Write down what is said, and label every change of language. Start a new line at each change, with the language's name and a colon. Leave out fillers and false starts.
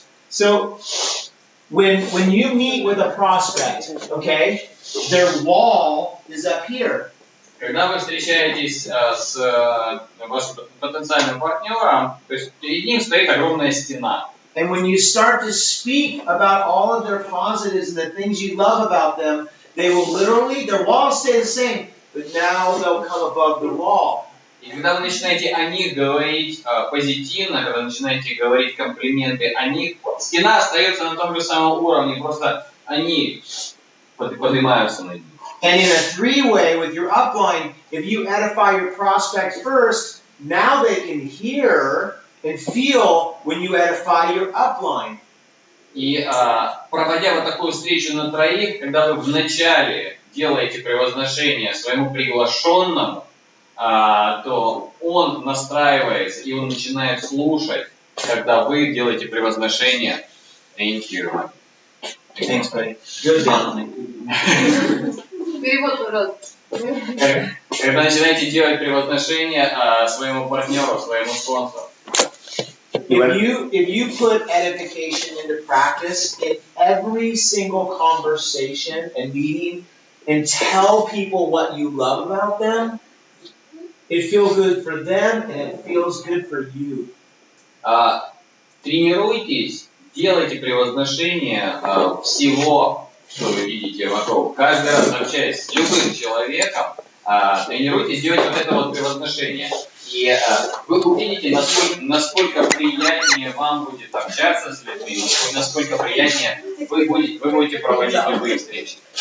English: So when you meet with a prospect, okay, their wall is up here.
Russian: Когда вы встречаетесь с вашим потенциальным партнером, то есть перед ним стоит огромная стена.
English: And when you start to speak about all of their positives and the things you love about them, they will literally, their walls stay the same, but now they'll come above the wall.
Russian: И когда вы начинаете о них говорить позитивно, когда начинаете говорить комплименты о них, стена остается на том же самом уровне, просто они поднимаются над ним.
English: And in a three-way with your upline, if you edify your prospect first, now they can hear and feel when you edify your upline.
Russian: И проводя вот такую встречу на троих, когда вы вначале делаете превозношение своему приглашенному, то он настраивается и он начинает слушать, когда вы делаете превозношение.
English: Thank you. Thanks, buddy. Good one.
Russian: Перевод, пожалуйста. Когда начинаете делать превозношение своему партнеру, своему спонсору.
English: If you put edification into practice in every single conversation and meeting and tell people what you love about them, it feels good for them and it feels good for you.
Russian: Тренируйтесь, делайте превозношение всего, что вы видите вокруг. Каждый раз, общаясь с любым человеком, тренируйтесь делать вот это вот превозношение. И вы увидите, насколько приятнее вам будет общаться с людьми, насколько приятнее вы будете проводить любые встречи.